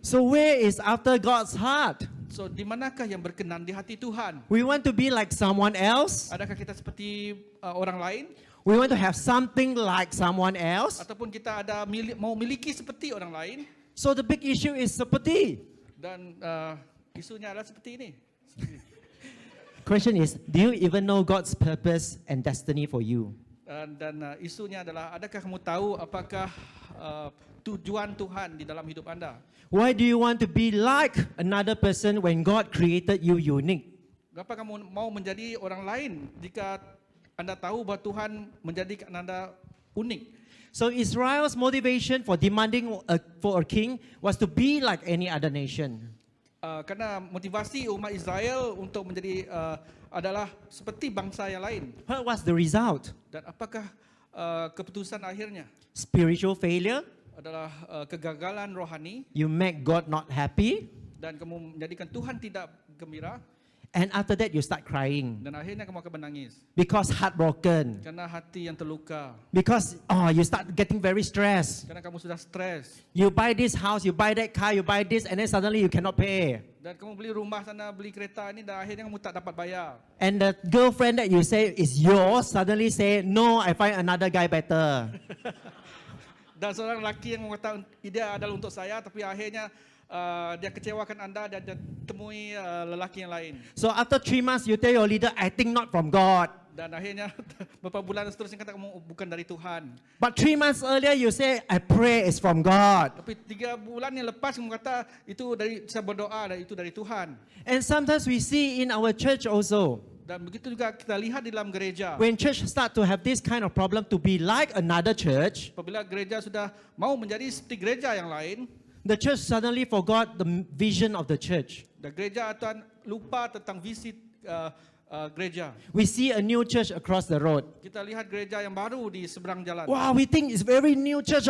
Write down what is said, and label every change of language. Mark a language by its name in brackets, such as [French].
[English] So where is after God's heart? [Malay] So di manakah yang berkenan di hati Tuhan? [English] We want to be like someone else. [Malay] Adakah kita seperti orang lain [English] We want to have something like someone else. [Malay] ataupun kita ada mau miliki seperti orang lain? [English] So the big issue is seperti. [Malay] Dan isunya adalah seperti ini. [English] Question is, do you even know God's purpose and destiny for you? [Malay] Dan isunya adalah, adakah kamu tahu apakah tujuan Tuhan di dalam hidup anda? [English] Why do you want to be like another person when God created you unique? [Malay] Kenapa kamu mau menjadi orang lain jika anda tahu bahawa Tuhan menjadikan anda unik? [English] So Israel's motivation for demanding for a king was to be like any other nation. [Malay] Karena motivasi umat Israel untuk menjadi adalah seperti bangsa yang lain. [English] What was the result? [Malay] Dan apakah keputusan akhirnya? [English] Spiritual failure? [Malay] Adalah kegagalan rohani [English] You make God not happy? [Malay] dan kamu menjadikan Tuhan tidak gembira [English] And after that you start crying [Malay] dan akhirnya kamu akan menangis [English] because heartbroken. [Malay] karena hati yang terluka, [English] Because you start getting very stressed. [Malay] karena kamu sudah stres [English] You buy this house, you buy that car, you buy this, and then suddenly you cannot pay. [Malay] dan kamu beli rumah sana, beli kereta ini dan akhirnya kamu tak dapat bayar. [English] And the girlfriend that you say is yours suddenly say, no, I find another guy better. [Malay] Dan seorang lelaki yang mengatakan dia adalah untuk saya, tapi akhirnya dia kecewakan anda dan dia temui lelaki yang lain. [English] So after 3 months, you tell your leader, I think not from God. [Malay] Dan akhirnya beberapa bulan seterusnya kata kamu bukan dari Tuhan. [English] But 3 months earlier, you say, I pray it's from God. [Malay] Tapi 3 bulan yang lepas kamu kata itu dari saya berdoa dan itu dari Tuhan. [English] And sometimes we see in our church also, [Malay] Dan begitu juga kita lihat di dalam gereja. [English] when church start to have this kind of problem to be like another church, [Malay] Apabila gereja sudah mau menjadi seperti gereja yang lain, [English] the church suddenly forgot the vision of the church. [Malay] dan gereja akan lupa tentang visi gereja. [English] We see a new church across the road. [Malay] Kita lihat gereja yang baru di seberang jalan. [English] Wow, we think it's very new church.